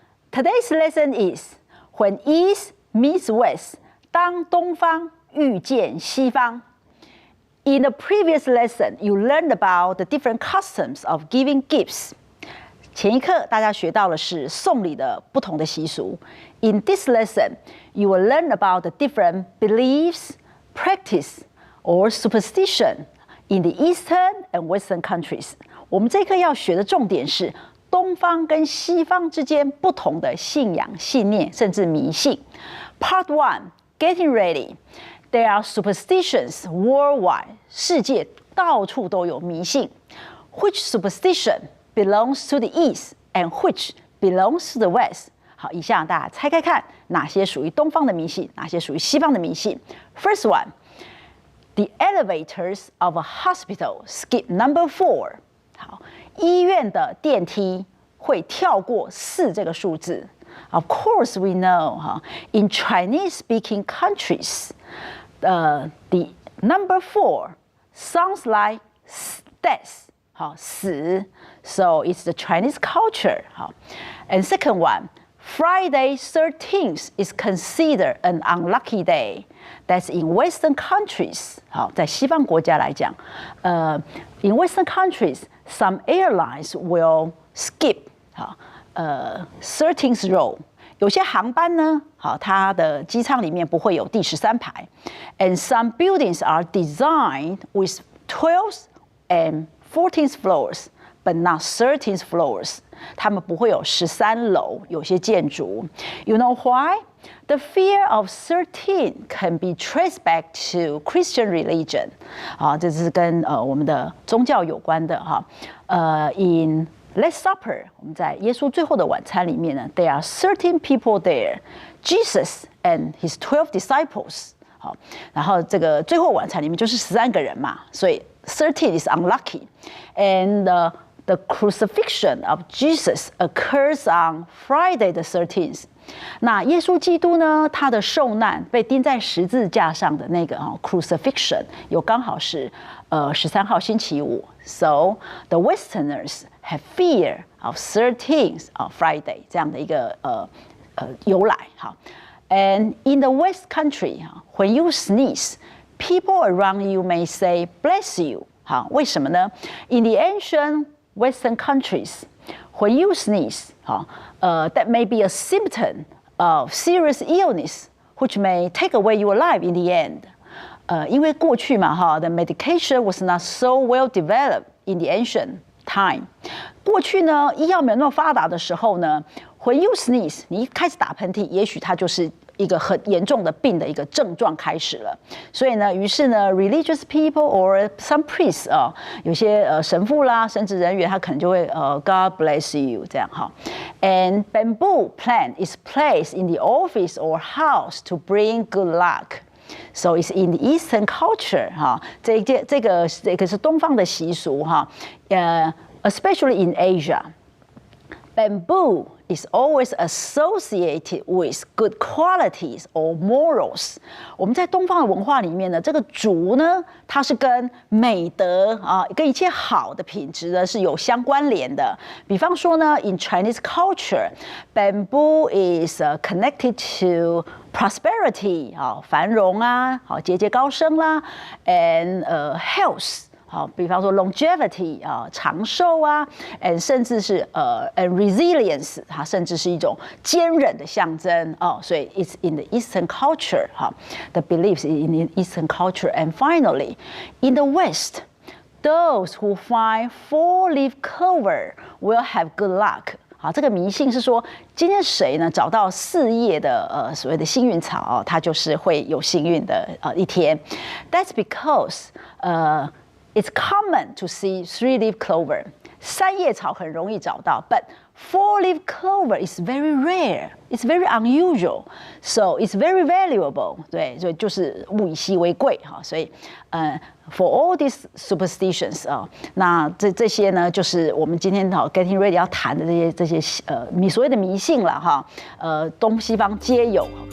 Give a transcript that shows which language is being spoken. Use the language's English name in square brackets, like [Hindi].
[English] Today's lesson is when East meets West. [Chinese] 当东方遇见西方。 [English] In the previous lesson, you learned about the different customs of giving gifts. [Chinese] 前一课大家学到的是送礼的不同的习俗。 [English] In this lesson, you will learn about the different beliefs, practice, or superstition in the Eastern and Western countries. [Chinese] 我们这一课要学的重点是东方跟西方之间不同的信仰、信念，甚至迷信。 [English] Part 1, getting ready. There are superstitions worldwide. [Chinese] 世界到处都有迷信。 [English] Which superstition belongs to the East and which belongs to the West? [Chinese] 好，以下大家猜猜看，哪些属于东方的迷信，哪些属于西方的迷信。 [English] First one, the elevators of a hospital skip number 4. [Chinese] 好，医院的电梯会跳过4这个数字。 [English] Of course, we know in Chinese-speaking countries, the number 4 sounds like death. 好，死 So it's the Chinese culture. 好 And second one, Friday 13th is considered an unlucky day. That's in Western countries. [Chinese] 好，在西方国家来讲， [English] in Western countries, some airlines will skip 13th row. [Chinese] 有些航班呢，好，它的机舱里面不会有第13排。 [English] And some buildings are designed with 12th and 14th floors, but not 13th floors. [Chinese] 他们不会有13楼，有些建筑。 [English] You know why? The fear of 13 can be traced back to Christian religion. [Chinese] 啊，这是跟我们的宗教有关的哈。 [English] In Last Supper, [Chinese] 我们在耶稣最后的晚餐里面呢 [English] ，there are 13 people there, Jesus and his 12 disciples. [Chinese] 好，然后这个最后晚餐里面就是13个人嘛，所以 [English] 13 is unlucky, and the crucifixion of Jesus occurs on Friday the 13th. [Chinese] 那耶稣基督呢，他的受难被钉在十字架上的那个crucifixion 有刚好是13号星期五。 [English] So the Westerners have fear of 13th of Friday [Chinese] 这样的一个由来。 [English] 好 And in the West country, when you sneeze, people around you may say "bless you." [Chinese] 好，为什么呢 ？ [English] In the ancient Western countries, when you sneeze, that may be a symptom of serious illness, which may take away your life in the end. [Chinese] 因为过去嘛， [English] the medication was not so well developed in the ancient time. [Chinese] 过去呢，医药没有那么发达的时候呢 ， [English] when you sneeze， [Chinese] 你一开始打喷嚏，也许它就是一个很严重的病的一个症状开始了。所以呢，于是呢 ， [English] religious people or some priests [Chinese] 有些神父啦、神职人员，他可能就会 [English] God bless you [Chinese] 这样哈。 [English] And bamboo plant is placed in the office or house to bring good luck. So it's in the Eastern culture [Chinese] 哈，这个是东方的习俗哈， [English] especially in Asia, bamboo is always associated with good qualities or morals. [Chinese] 我们在东方的文化里面呢，这个竹呢，它是跟美德跟一切好的品质呢是有相关联的。比方说呢 ， [English] in Chinese culture, bamboo is connected to prosperity [Chinese] 繁荣啊，节节高升啦 ， [English] and health。 [Chinese] 好，比方说 [English] longevity [Chinese] 长寿啊 ， [English] and [Chinese] 甚至是 [English] and resilience [Chinese] 它甚至是一种坚韧的象征所以 [English] it's in the Eastern culture the beliefs in the Eastern culture, and finally in the West, those who find 4-leaf clover will have good luck. [Chinese] 好，这个迷信是说，今天谁呢找到4叶的所谓的幸运草他就是会有幸运的一天。 [English] That's because it's common to see 3-leaf clover. [Chinese] 3叶草很容易找到 [English] but 4-leaf clover is very rare. It's very unusual. So it's very valuable. [Chinese] 对，所以就是物以稀为贵所以 [English] for all these superstitions [Chinese] 那这些呢，就是我们今天 [English] getting ready [Chinese] 要谈的这些所谓的迷信了东西方皆有。